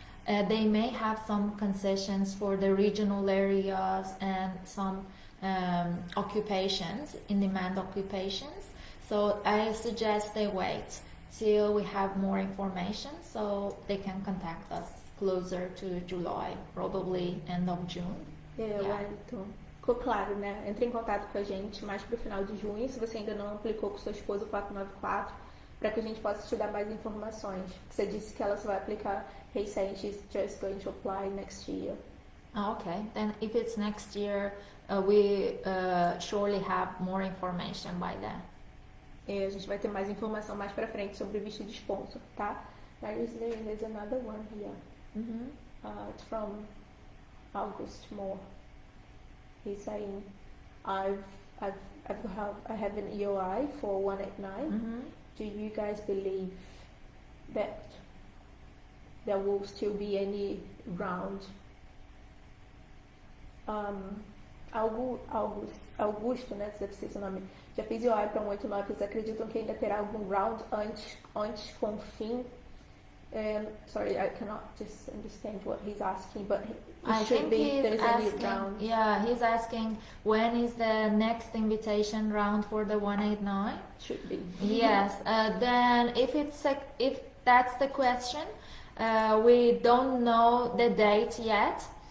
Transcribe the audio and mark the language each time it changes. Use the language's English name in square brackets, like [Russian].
[English] They may have some concessions for the regional areas and some occupations, in-demand occupations. So I suggest they wait till we have more information so they can contact us closer to July, probably end of June. [Portuguese] Wellington. Ficou claro, né? Entre em contato com a gente mais pro final de junho, se você ainda não aplicou com sua esposa o 494, para que a gente possa te dar mais informações. Você disse que ela só vai aplicar recente, [English] she's just going to apply next year. Okay, then if it's next year, we surely have more information by then. [Portuguese] A gente vai ter mais informação mais pra frente sobre o visto de sponsor, tá? [English] There's another one here. It's from August Moore. He's saying, I have an EOI for 189. Do you guys believe that there will still be any round? [Portuguese] Augusto, né? Deve ser esse nome. Já fiz EOI para 189. Vocês acreditam que ainda terá algum round antes com o fim? [English] Sorry, I cannot just understand what he's asking, but I think he's asking, he's asking when is the next invitation round for the 189? Should be. Yes, then if that's the question, we don't know the date yet.